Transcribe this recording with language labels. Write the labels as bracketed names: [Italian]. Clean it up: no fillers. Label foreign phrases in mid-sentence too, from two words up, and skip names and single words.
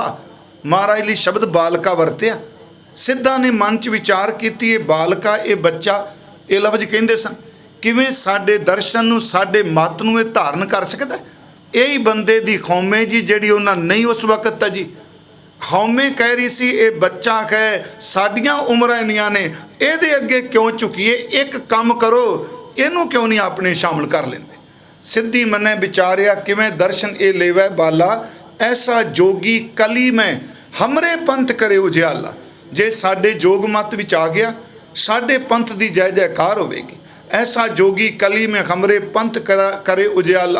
[Punjabi] ਮਹਾਰਾਜ ਲਿਏ ਸ਼ਬਦ ਬਾਲਕਾ ਵਰਤਿਆ, ਸਿੱਧਾਂ ਨੇ ਮਨ ਚ ਵਿਚਾਰ ਕੀਤੀ, ਏ ਬਾਲਕਾ, ਏ ਬੱਚਾ, ਏ ਲਫ਼ਜ਼ ਕਹਿੰਦੇ ਸਨ, ਕਿਵੇਂ ਸਾਡੇ ਦਰਸ਼ਨ ਨੂੰ, ਸਾਡੇ ਮਤ ਨੂੰ ਏ ਧਾਰਨ ਕਰ ਸਕਦਾ ਹੈ। ਇਹੀ ਬੰਦੇ ਦੀ ਖੌਮੇ ਜੀ ਜਿਹੜੀ ਉਹਨਾਂ ਨਹੀਂ ਉਸ ਵਕਤ ਜੀ ਹਉਮੈ ਕਹਿ ਰਹੀ ਸੀ, ਏ ਬੱਚਾ ਕਹੇ ਸਾਡੀਆਂ ਉਮਰਾਂ ਇੰਨੀਆਂ ਨੇ, ਇਹਦੇ ਅੱਗੇ ਕਿਉਂ ਝੁਕੀਏ, ਇੱਕ ਕੰਮ ਕਰੋ, ਇਹਨੂੰ ਕਿਉਂ ਨਹੀਂ ਆਪਣੇ ਸ਼ਾਮਲ ਕਰ ਲੈਂਦੇ। ਸਿੱਧੀ ਮਨੇ ਵਿਚਾਰਿਆ ਕਿਵੇਂ ਦਰਸ਼ਨ ਏ ਲੇਵੈ ਬਾਲਾ, [Hindi] ऐसा जोगी कली में हमरे पंथ करे उजियाला। [Punjabi] ਜੇ ਸਾਡੇ ਜੋਗ ਮਤ ਵਿੱਚ ਆ ਗਿਆ, ਸਾਡੇ ਪੰਥ ਦੀ ਜੈ ਜੈਕਾਰ ਹੋਵੇਗੀ। [Hindi] ऐसा जोगी कली में हमरे पंथ करे उजियाला।